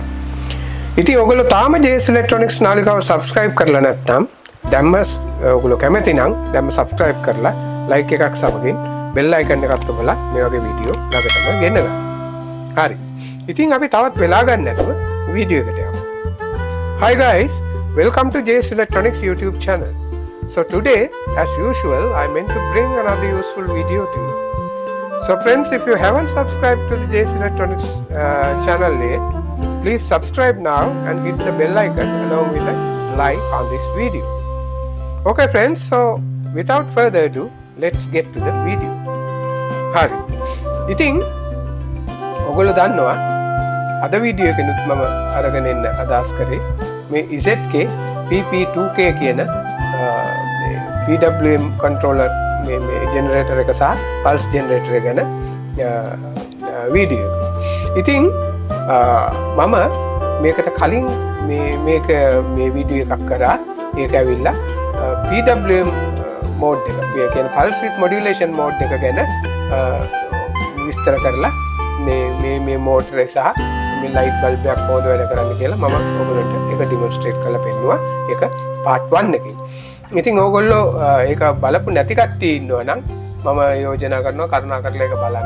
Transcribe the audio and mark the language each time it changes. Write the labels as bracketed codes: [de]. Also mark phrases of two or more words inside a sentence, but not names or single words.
[si] ඉතින් ඔයගොල්ලෝ තාම JC Electronics නාලිකාව subscribe කරලා නැත්නම් දැම්ම ඔයගොල්ලෝ කැමති නම් දැම්ම subscribe කරලා like එකක් සමගින් [en] bell icon [si] එකත් ඔබලා මේ වගේ වීඩියෝ ළඟටම ගෙන්න ගන්න. හරි. ඉතින් අපි තවත් වෙලා ගන්න නැතුව වීඩියෝ එකට යමු. [en] Hi guys, welcome to JC Electronics YouTube channel. So today, as usual, I meant to bring another useful video to you. So friends, if you haven't subscribed to the JC Electronics channel yet, please subscribe now and hit the bell icon along with a like on this video. Okay friends, so without further ado, let's get to the video. [si] Hari. ඉතින් ඔයගොල්ලෝ දන්නවා අද වීඩියෝ එකෙනුත් මම අරගෙන එන්න අදහස් කරේ මේ ZK PP2K කියන [en] PWM controller [si] මේ generator එක සහ [en] pulse generator [si] එක ගැන වීඩියෝ. ඉතින් මම මේකට කලින් මේක මේ වීඩියෝ එකක් කරා. ඒක ඇවිල්ලා [en] PWM mode [si] එක කියන්නේ [en] pulse with modulation mode [si] එක ගැන විස්තර කරලා මේ motor එක සහ මේ [en] light bulb [si] එකක් කොහොමද වැඩ කරන්නේ කියලා මම ඔයගොල්ලන්ට ඒක demonstrate කරලා පෙන්නුවා. ඒක part 1 එකකින්. ඉතින් ඕගොල්ලෝ ඒක බලපු නැති කට්ටිය ඉන්නවා නම් මම යෝජනා කරනවා කරුණාකරලා ඒක බලන්න.